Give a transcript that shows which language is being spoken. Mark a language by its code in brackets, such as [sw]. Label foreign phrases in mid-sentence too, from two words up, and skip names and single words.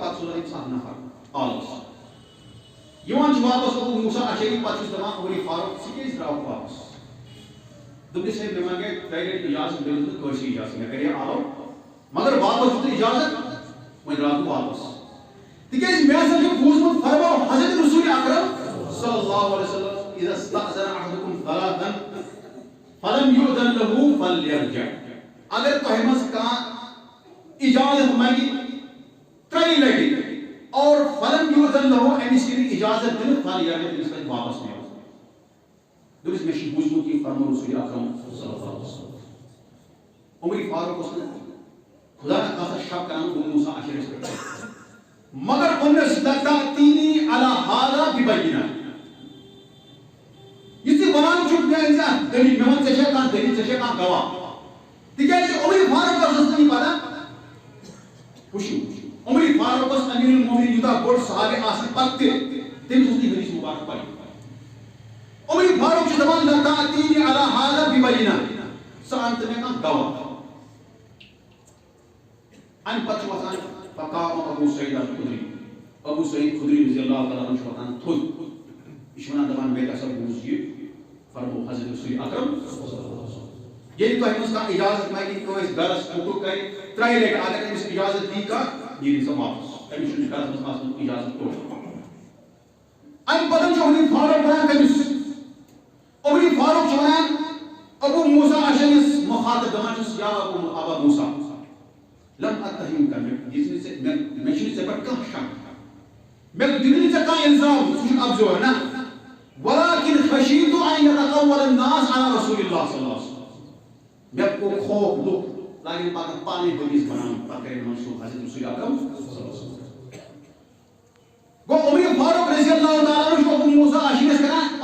[ks] پتہٕ سوزان أمِس اکھ نفر آلس یِوان چھُ واپس ابو موسیٰ اشعری پتہٕ چھُس دپان عمر فاروق ژٕ کیٛازِ درٛاوُکھ واپس دوٚپنس ہے مےٚ منگے ترٛیہِ لٹہِ اجازت بیٚیہِ دیُت نہٕ کٲنٛسہِ اجازت مےٚ کرے آلو مگر واپس دیُت اجازت وۄنۍ درٛاس بہٕ واپس تِکیٛازِ مےٚ ہسا چھُ بوٗزمُت فرماو [ar] حضرت رسول اکرم صلی اللہ علیہ وسلم اذا استأذن احدكم ثلاثا فلم يؤذن له فليرجع اگر [ks] تۄہہِ منٛز کانٛہہ اجازت منگہِ ترٛیہِ لٹہِ اور [ar] فلم یؤذن له [ks] أمِس یی اجازت دِنہٕ فليرجع تٔمِس پزِ واپس نیرُن دوٚپُس مےٚ چھُ بوٗزمُت یہِ فرمو رسول اکرم [ar] صلی اللہ علیہ وسلم [ks] عمر فاروق اوس نہٕ خدا نخواستہ شک کران ابو موسیٰ اشعریَس پٮ۪ٹھ مگر ووٚننَس [ar] لَتَأتِینِی عَلَى هَذَا بِبَیِّنَةٍ [ks] یہِ ژٕ وَنان چھُکھ مےٚ أنۍ زِ دٔلیٖل مےٚ وَن ژےٚ چھےٚ کانٛہہ دٔلیٖل ژےٚ چھےٚ کانٛہہ گواہ تِکیٛازِ عمر فاروقس ٲس نہٕ یہِ پتہ وٕچھِو عمر فاروقس امیر المومنین یوٗتاہ بوٚڑ صحابی آسنہٕ پتہٕ تہِ تٔمِس اوس نہٕ حدیث مبارک پاے عمر فاروق چھُ دپان [ar] لَتَأتِینِی عَلَى هَذَا بِبَیِّنَةٍ [ks] ژٕ اَن تہٕ مےٚ کانٛہہ گواہ امہِ پتہٕ چھُ وۄتھان فقام ابو سعید الخدری ابو سعید خدری [ar] رضی اللہ تعالیٰ عنہ [ks] چھُ وۄتھان تھوٚد یہِ چھُ وَنان دپان مےٚ ہسا بوٗز یہِ فرمو حضرت رسول اکرم ییٚلہِ تۄہہِ منٛز کانٛہہ اجازت منگہِ کٲنٛسہِ گرس حُکُم کرِ ترٛیہِ لٹہِ اگر أمِس اجازت دی کانٛہہ یہِ دی سا واپس أمِس چھُنہٕ گرس منٛز آسان اجازت توڑ امہِ پتہٕ چھُ عمر فاروق ونان تٔمِس عمر فاروق چھُ ونان ابو موسیٰ اشعریَس مخاطب دپان چھُس [ar] یا ابا موسیٰ لم [ks] اتہمک مےٚ چھُنہٕ ژےٚ پٮ۪ٹھ کانٛہہ شک مےٚ دِنہٕ نہٕ ژےٚ کانٛہہ الزام ژٕ چھُکھ ابزور نہ [ar] ولكن خشیت ان يتقول الناس على رسول الله صلی اللہ علیہ وسلم [ks] مےٚ گوٚو خوف لُکھ لاگن پتہٕ پانے حدیث بناوٕنۍ پتہٕ کرن منسوٗخ حضرت رسول اکرم صلی اللہ علیہ وسلم گوٚو عمر فاروق [ar] رضی اللہ تعالیٰ عنہ [ks] چھُ ابو موسیٰ اشعریَس کران